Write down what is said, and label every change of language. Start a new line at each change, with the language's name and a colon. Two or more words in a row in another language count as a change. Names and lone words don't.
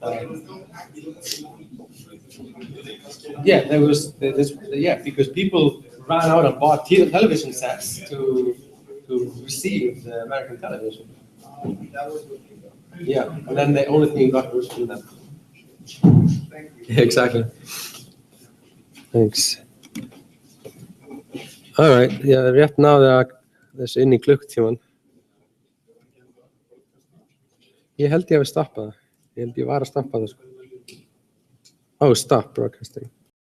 English: Because people ran out and bought television sets to receive the American television. Yeah, and then the only thing you got was from them. Yeah, exactly. Thanks. All right, yeah,
Icelandic: rétt náði þessu inn í klukkutíman. Ég held ég hafi stoppað það. Ég held ég var að stoppa það, sko.
English: Oh, stop broadcasting.